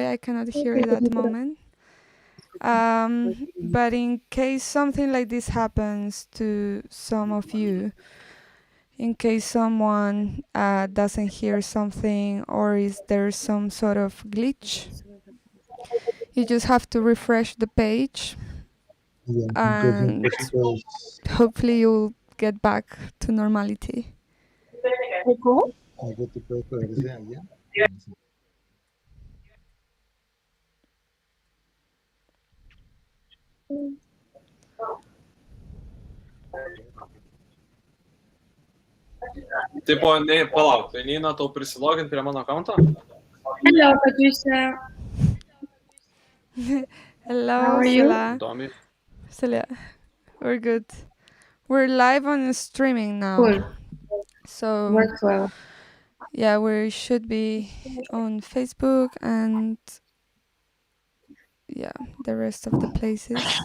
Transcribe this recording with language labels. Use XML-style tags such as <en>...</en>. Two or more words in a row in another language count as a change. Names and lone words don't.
<en>I cannot hear it at the moment. But in case something like this happens to some of you, in case someone doesn't hear something or is there some sort of glitch. You just have to refresh the page and hopefully you'll get back to normality.</en> <es>¿Cómo?</es> <lt>Tipo, palauk, tai Nina, tau prisilogint prie mano akounto?</lt> <en>Hello, Patricia. How Hello, are you? Sela.</en> <lt>Įdomiai.</lt> <en>Sela, we're good. We're live on streaming now. Cool. So Worked well. yeah, we should be on Facebook and yeah, the rest of the places.</en>